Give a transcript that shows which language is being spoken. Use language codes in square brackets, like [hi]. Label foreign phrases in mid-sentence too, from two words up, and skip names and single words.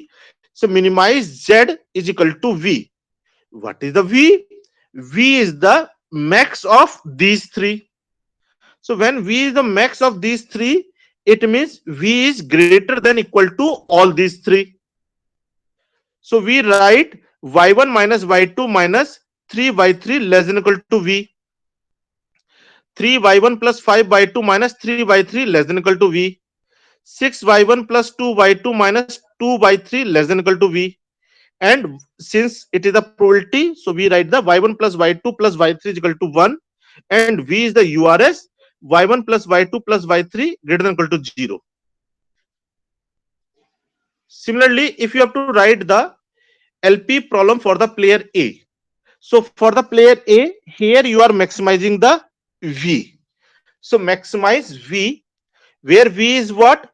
[en] So minimize z is equal to v. What is the v? V is the max of these three. So when v is the max of these three, it means v is greater than equal to all these three. So we write y1 minus y2 minus 3y3 less than equal to v. 3y1 plus 5y2 minus 3y3 less than equal to v. 6y1 plus 2y2 minus 2y3 less than equal to v. And since it is a probability, so we write the y1 plus y2 plus y3 is equal to 1, and v is the urs, y1 plus y2 plus y3 greater than equal to 0. Similarly, if you have to write the LP problem for the player A, so for the player A, here you are maximizing the V. So maximize V, where V is what?